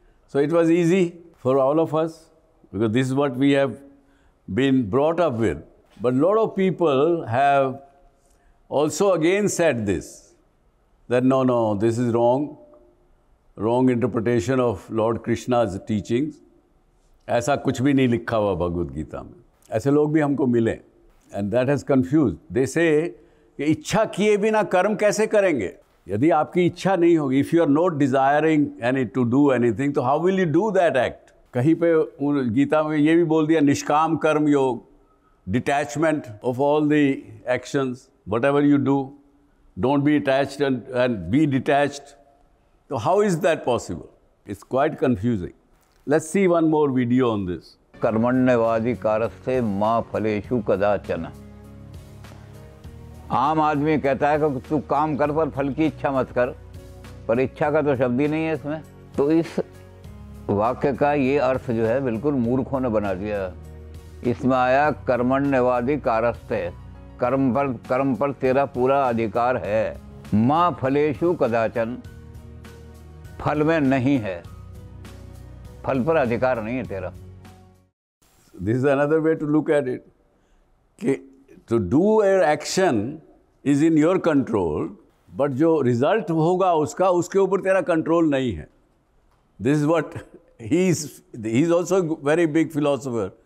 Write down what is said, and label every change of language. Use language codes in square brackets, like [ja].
[en] So it was easy for all of us because this is what we have been brought up with. But a lot of people have also again said this, that no, this is wrong interpretation of Lord Krishna's teachings. [hi] ऐसा कुछ भी नहीं लिखा हुआ भगवद गीता में. ऐसे लोग भी हमको मिले. [en] And that has confused. They say [hi] कि इच्छा किए बिना कर्म कैसे करेंगे? यदि आपकी इच्छा नहीं होगी, [en] if you are not desiring to do anything, [hi] तो [en] how will you do that act? [hi] कहीं पे गीता में ये भी बोल दिया निष्काम कर्म योग, [en] detachment of all the actions, whatever you do, don't be attached and be detached. So how is that possible? It's quite confusing. Let's see one more video on this. [sa] कर्मण्यवाधिकारस्ते मा फलेषु कदाचन. [hi] आम आदमी कहता है कि तू काम कर पर फल की इच्छा मत कर, पर इच्छा का तो शब्द ही नहीं है इसमें. तो इस वाक्य का ये अर्थ जो है बिल्कुल मूर्खों ने बना दिया. इसमें आया कर्मण्यवाधिकारस्ते, कर्म पर तेरा पूरा अधिकार है. माँ फलेषु कदाचन, फल में नहीं है. फल पर अधिकार नहीं है तेरा। [en] This is another way to look at it. [hi] कि [en] to do an action is in your control, but [hi] जो result होगा उसका, उसके ऊपर तेरा control नहीं है. [en] This is what he's also a very big philosopher.